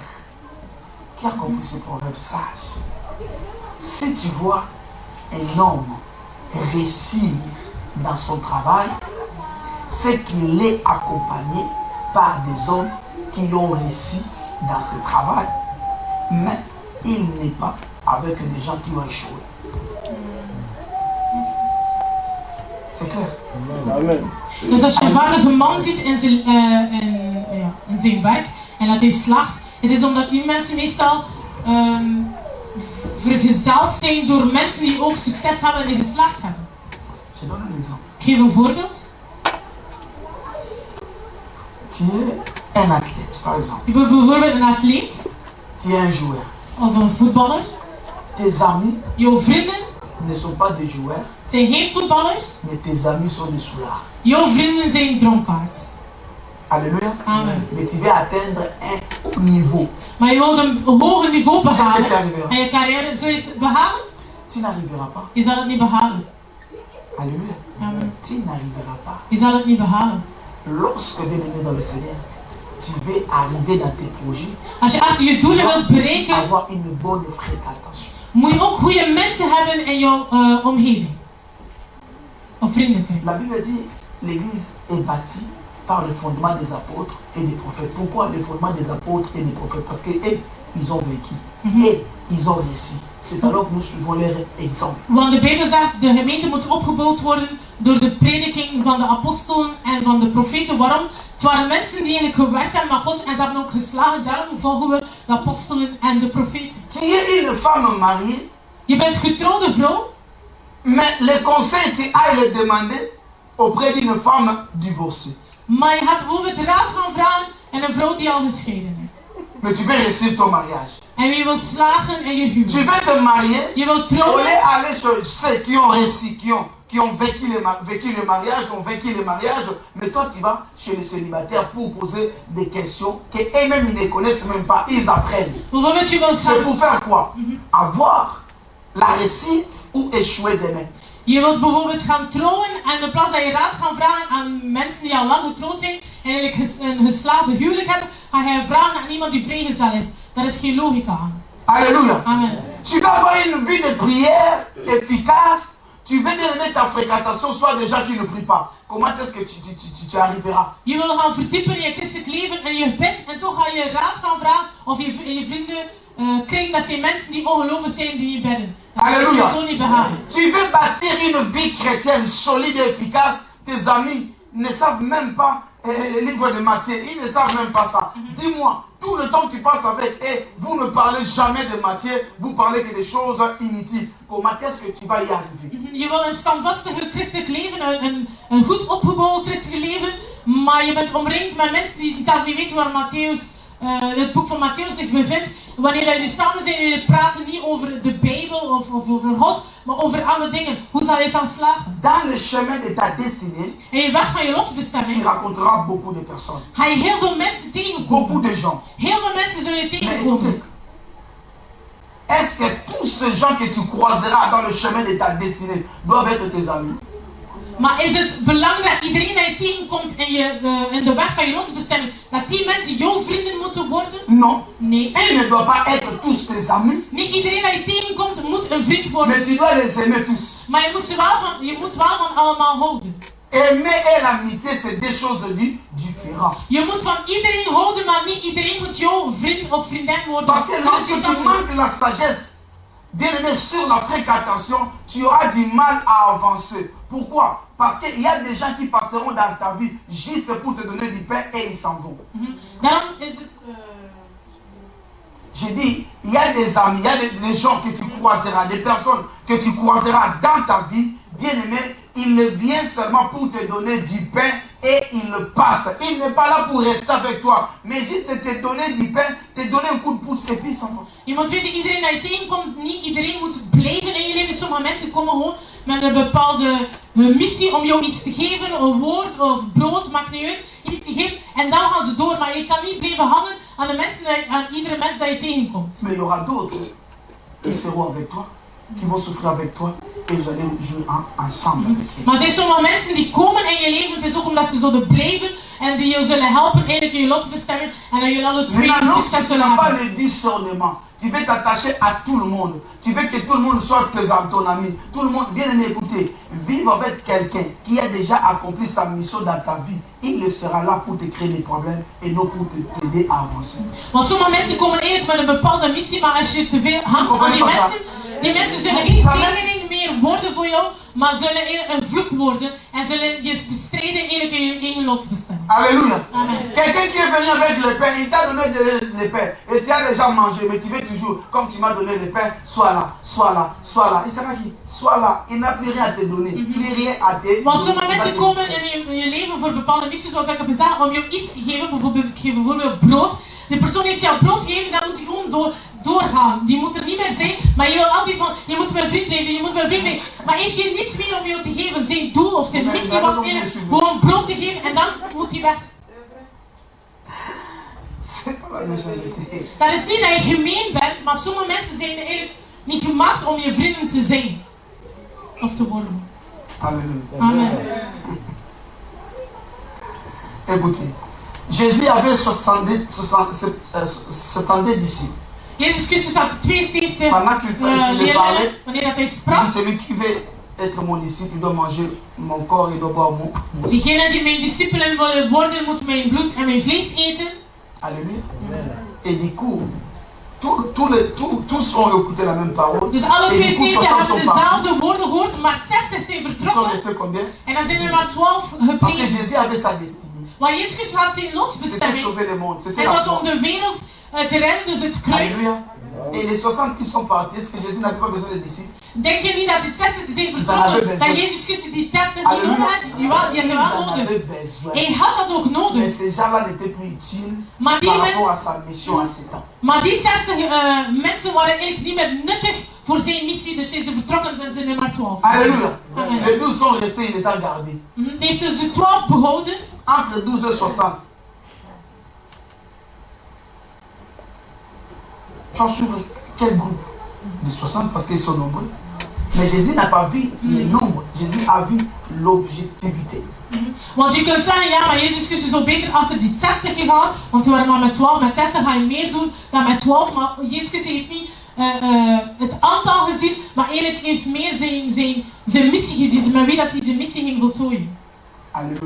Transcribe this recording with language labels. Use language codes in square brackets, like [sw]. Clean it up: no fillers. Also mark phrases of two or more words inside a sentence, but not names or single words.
[fr] Qui a compris ce proverbe sage? Si tu vois un homme réussir dans son travail, c'est qu'il est accompagné par des hommes qui ont réussi dans ce travail. Mais il n'est pas avec des gens qui ont échoué. C'est clair? Amen. [nl] Dus als je een vaardige man ziet in zijn werk en dat hij slaagt, het is omdat die mensen meestal vergezeld zijn door mensen die ook succes hebben en die geslaagd hebben. [fr] Je donne un exemple. [nl] Ik geef een voorbeeld. [fr] Tu es un athlète, par exemple. [nl] Je bent bijvoorbeeld een atleet [fr] Tu es un joueur. [nl] of een voetballer. [fr] Tes amis [nl] Jouw vrienden [fr] ne sont pas des joueurs, [nl] zijn geen voetballers. [fr] mais tes amis sont des soulards. [nl] Jouw vrienden zijn dronkaards. [fr] Alléluia. Amen. Mais tu veux atteindre un haut niveau. [nl] Maar je wilt een hoger niveau [fr] Est-ce que tu [nl] behalen. [fr] arriveras? [nl] En je carrière, zul je het behalen? [fr] Tu n'arriveras pas. [nl] Je zal het niet behalen. [fr] Alléluia. Amen. Tu n'arriveras pas. [nl] Je zal het niet behalen. [fr] Lorsque bien-aimé dans le Seigneur, tu veux arriver dans tes projets, [nl] Als je achter je doelen wilt [fr] tu dois [nl] bereiken, [fr] avoir une bonne fréquentation. [nl] moet je ook goede mensen hebben in jouw omgeving. Of vriendenkring. [fr] La Bible dit l'Église est bâtie par le fondement des apôtres et des prophètes. Pourquoi le fondement des apôtres et des prophètes? Parce qu'eux, ils ont vécu. Et ils ont réussi. C'est alors que nous suivons leur exemple. [nl] Want de Bijbel zegt, de gemeente moet opgebouwd worden door de prediking van de apostelen en van de profeten. Waarom? Het waren mensen die eigenlijk gewerkt hebben met God en ze hebben ook geslagen. Daarom volgen we de apostelen en de profeten. [fr] Tu es une femme mariée, [nl] Je bent getrouwde vrouw, [fr] mais le conseil, tu ailles le demander auprès d'une femme divorcée. [nl] maar je gaat bijvoorbeeld raad gaan vragen aan een vrouw die al gescheiden is. [fr] Mais tu veux réussir ton mariage. [nl] En je wil slagen in je [fr] Tu [nl] huwelijk. [fr] veux te marier, [nl] Je wil [fr] au [nl] trouwen. [fr] lieu d'aller chez ceux qui ont réussi, qui ont vécu le mariage, mais toi tu vas chez les célibataires pour poser des questions qu'eux-mêmes ils ne connaissent même pas, ils apprennent. [nl] Bijvoorbeeld, je wilt [fr] C'est [nl] gaan, [fr] pour faire quoi? Avoir la réussite ou échouer demain. [nl] je wilt bijvoorbeeld gaan trouwen en in plaats dat je raad gaat vragen aan mensen die al lang getrouwd zijn en eigenlijk een geslaagde huwelijk hebben, ga je vragen aan iemand die vrijgezel is. Daar is geen logica aan. [fr] Alléluia. Amen. Tu vas avoir une vie de prière efficace. Tu veux bien ta fréquentation soit des gens qui ne prient pas. Comment est-ce que tu arriveras? [nl] Je wil gaan verdiepen in je christelijk leven en je bidt en toch ga je raad gaan vragen of je vrienden kring, dat zijn mensen die ongelovig zijn die je bidden. Dat [fr] Alléluia. [nl] is je zo niet behalen. [fr] Tu veux bâtir une vie chrétienne solide et efficace. Tes amis ne savent même pas le livre de Matthieu. Ils ne savent même pas ça. Dis-moi, tout le temps que tu passes avec eux, vous ne parlez jamais de Matthieu. Vous parlez que des choses inutiles. Comment est-ce que tu vas y arriver? [nl] Je wil een standvastige christelijk leven, een goed opgebouwd christelijk leven, maar je bent omringd met mensen die zelf niet weten waar Matthäus, het boek van Matthäus zich bevindt. Wanneer jullie samen zijn, jullie praten niet over de Bijbel of over God, maar over andere dingen. Hoe zal je het dan slagen? [fr] Dans le chemin de ta destinée, [nl] En je weg van je [fr] tu [nl] lotsbestemming [fr] rencontreras beaucoup de personnes. [nl] ga je heel veel mensen tegenkomen. [fr] Beaucoup de gens. [nl] Heel veel mensen zullen je [fr] Mais [nl] tegenkomen. [fr] écoutez, est-ce que tous ces gens que tu croiseras dans le chemin de ta destinée doivent être tes amis? [nl] Maar is het belangrijk, iedereen dat je tegenkomt in de weg van je lotsbestemming, dat die mensen jouw vrienden moeten worden? [fr] Non. [nl] Nee. [fr] Ils ne doivent pas être tous tes amis, [nl] Niet iedereen dat je tegenkomt moet een vriend worden. [fr] mais tu dois les aimer tous. [nl] Maar je moet wel van allemaal houden. [fr] Aimer et l'amitié, c'est deux choses différentes. grand. [nl] Je moet van iedereen houden, maar niet iedereen moet jouw vriend of vriendin worden. [fr] Parce que lorsque tu manques la sagesse, bien aimé, sur la fréquentation, tu auras du mal à avancer. Pourquoi? Parce qu'il y a des gens qui passeront dans ta vie juste pour te donner du pain et ils s'en vont. [nl] Daarom is het... [fr] J'ai dit, il y a des amis, il y a des gens que tu croiseras, des personnes que tu croiseras dans ta vie, bien aimé, il ne vient seulement pour te donner du pain et il le passe. Il n'est pas là pour rester avec toi, mais juste te donner du pain, te donner un coup de pouce et puis s'en va. [nl] Je moet weten, iedereen dat je tegenkomt, niet iedereen moet blijven in je leven. Sommige mensen komen gewoon met een bepaalde missie om jou iets te geven, een woord of brood, maakt niet uit, iets te geven. En dan gaan ze door, maar je kan niet blijven hangen aan, de mensen aan iedere mens dat je tegenkomt. [fr] Mais il y aura d'autres qui seront avec toi, qui vont souffrir avec toi et vous allez jouer ensemble avec eux. [nl] Maar er zijn sommige mensen die komen in je leven, het is ook omdat ze zullen blijven en die je zullen helpen eigenlijk in je lotsbestemming en dat jullie alle twee [fr] Maintenant, [nl] succes [fr] lorsque tu [nl] zullen [fr] n'as pas [nl] hebben. [fr] le discernement, tu veux t'attacher à tout le monde. Tu veux que tout le monde soit ton ami. Tout le monde, bien aimé, écoutez, vivre avec quelqu'un qui a déjà accompli sa mission dans ta vie, il ne sera là pour te créer des problèmes et non pour t'aider à avancer. [nl] Want sommige mensen komen eigenlijk met een bepaalde missie, maar als je te veel hangt aan die mensen zullen geen zegening meer worden voor jou, maar zullen een vloek worden en zullen je bestrijden eigenlijk in je lotsbestemming. [fr] Alléluia. Amen. Quelqu'un qui est venu avec le pain, il t'a donné le pain et tu as déjà mangé, mais tu veux toujours, comme tu m'as donné le pain, sois là, sois là, sois là. Il sera qui? Sois là. Il n'a plus rien à te donner, plus rien à te donner. [nl] Want sommige mensen komen in je leven voor bepaalde missies, zoals ik heb gezegd, om jou iets te geven, bijvoorbeeld brood. De persoon heeft jou brood gegeven, dan moet je gewoon doorgaan. Die moet er niet meer zijn, maar je wil altijd van, je moet mijn vriend blijven, je moet mijn vriend blijven. Maar heeft je niets meer om jou te geven, zijn doel of zijn missie, wat eigenlijk gewoon brood te geven en dan moet hij weg. Dat is niet dat je gemeen bent, maar sommige mensen zijn eigenlijk niet gemaakt om je vrienden te zijn. Of te worden. [fr] Alléluia. Amen. Écoutez, Jésus avait 70 disciples. [nl] Jezus Christus had 72 [fr] Pendant qu'il [nl] leerlingen, [fr] parlait, [nl] wanneer dat hij [fr] il [nl] sprak. [fr] dit, celui qui veut être mon disciple, il doit manger mon corps, il doit boire mon sang. [nl] Diegene die mijn discipelen willen worden, moet mijn bloed en mijn vlees eten. [fr] Alléluia. Et du coup, tous ont écouté la même parole. [nl] Dus alle [fr] Et du coup, [nl] 72 [fr] 60 [nl] hebben [fr] sont partis. [nl] dezelfde woorden gehoord, maar 60 zijn [fr] Ils sont [nl] vertrokken. [fr] restés combien? [nl] En dan zijn er maar 12 [fr] Parce que [nl] gebleven. [fr] Jésus avait sa destinée. [nl] Want Jezus Christus had zijn [fr] C'était [nl] lotsbestemming. [fr] sauver le monde. C'était [nl] Het [fr] la [nl] was [fr] foi. [nl] om de wereld te redden, dus het kruis. [fr] Alléluia. Et les 60 qui sont partis, est-ce que Jésus n'avait pas besoin de disciples? [nl] Denk je niet dat het 60 zijn vertrokken, dat Jezus Christus die testen die nodig had, die had [fr] Ils [nl] wel [fr] en [nl] nodig. [fr] avaient besoin. [nl] Hij had dat ook [fr] Mais [nl] nodig. [fr] ces gens-là n'étaient plus utiles [nl] Maar die, [fr] par rapport à sa mission à 7 ans. [nl] maar die 60 mensen waren eigenlijk niet meer nuttig voor zijn missie, dus zijn ze vertrokken en zijn er maar 12. [fr] Alléluia. Amen. Les 12 sont restés, il les a gardés. [nl] Die heeft dus de 12 behouden. [fr] Entre 12 et 60. Tu as suivi quel groupe? De 60 parce qu'ils sont nombreux. Mais Jésus n'a pas vu le nombre. Jésus a vu l'objectivité. [nl] Want je kunt zeggen, ja, maar Jezus Christus is zo beter achter die 60 gegaan, want we waren maar met 12. Met 60 ga je meer doen dan met 12. Maar Jezus Christus heeft niet het aantal gezien, maar eigenlijk heeft meer zijn missie gezien. Met wie dat hij de missie ging voltooien. [fr] Alléluia.